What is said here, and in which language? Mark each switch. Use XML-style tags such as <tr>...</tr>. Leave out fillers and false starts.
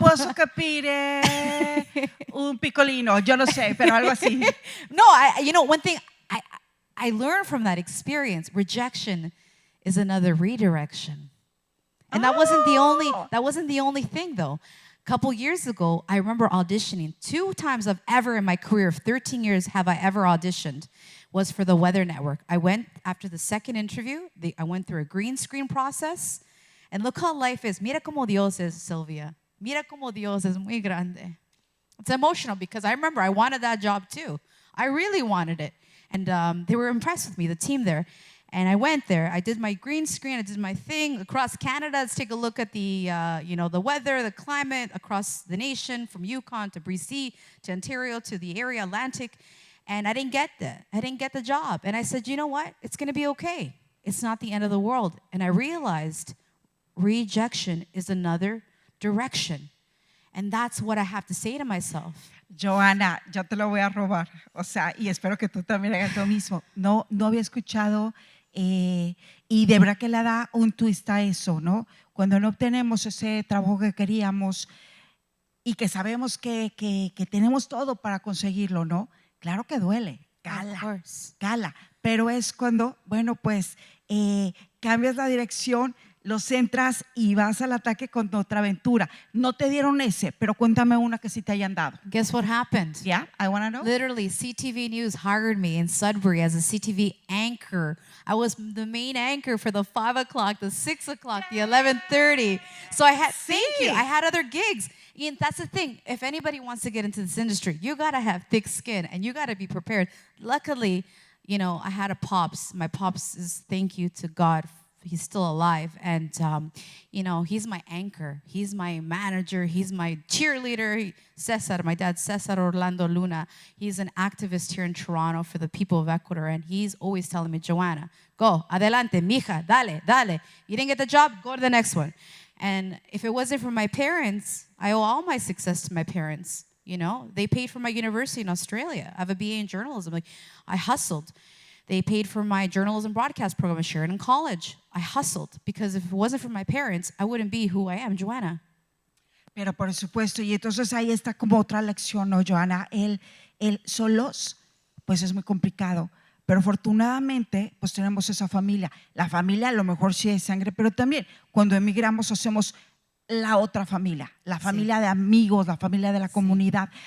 <it>Posso capire un piccolino,</it> <es>yo no sé, pero algo así.</es> <en>No, one thing I learned from that experience, rejection is another redirection. And that wasn't the only thing though. A couple years ago, I remember auditioning 2 times I've ever in my career of 13 years have I ever auditioned was for the Weather Network. I went after the second interview, I went through a green screen process. And look how life is.</en> <es>Mira como Dios es, Silvia. Mira como Dios es muy grande.</es> <en>It's emotional because I remember I wanted that job too. I really wanted it. And they were impressed with me, the team there. And I went there. I did my green screen. I did my thing across Canada. Let's take a look at the, the weather, the climate across the nation, from Yukon to BC to Ontario to the area Atlantic. And I didn't get that. I didn't get the job. And I said, you know what? It's going to be okay. It's not the end of the world. And I realized rejection is another direction. And that's what I have to say to myself.</en> <es>Joana, yo te lo voy a robar, o sea, y espero que tú también hagas lo mismo. No había escuchado y de verdad que le da un twist a eso, ¿no? Cuando no obtenemos ese trabajo que queríamos y que sabemos que tenemos todo para conseguirlo, ¿no? Claro que duele, cala, pero es cuando, bueno, pues cambias la dirección, lo centras y vas al ataque con otra aventura. No te dieron ese, pero cuéntame una que sí te hayan dado.</es> <en>Guess what happened? Yeah, I want to know. Literally, CTV News hired me in Sudbury as a CTV anchor. I was the main anchor for the 5 o'clock, the 6 o'clock, the 11:30. So I had other gigs. And that's the thing. If anybody wants to get into this industry, you got to have thick skin and you got to be prepared. Luckily, you know, I had a pops. My pops is, thank you to God, he's still alive. And, you know, he's my anchor. He's my manager. He's my cheerleader. Cesar, my dad, Cesar Orlando Luna. He's an activist here in Toronto for the people of Ecuador. And he's always telling me, Joanna, go,</en> <es>adelante, mija, dale.</es> <en>You didn't get the job, go to the next one. And if it wasn't for my parents, I owe all my success to my parents. You know, they paid for my university in Australia. I have a BA in journalism. Like, I hustled. They paid for my journalism broadcast program at Sheridan College. I hustled because if it wasn't for my parents, I wouldn't be who I am, Joanna.</en> <es>Pero por supuesto, y entonces ahí está como otra lección, ¿no, Joanna? El solos, pues es muy complicado. Pero afortunadamente, pues tenemos esa familia. La familia a lo mejor sí es sangre, pero también cuando emigramos hacemos la otra familia, la familia de amigos, la familia de la comunidad.</es>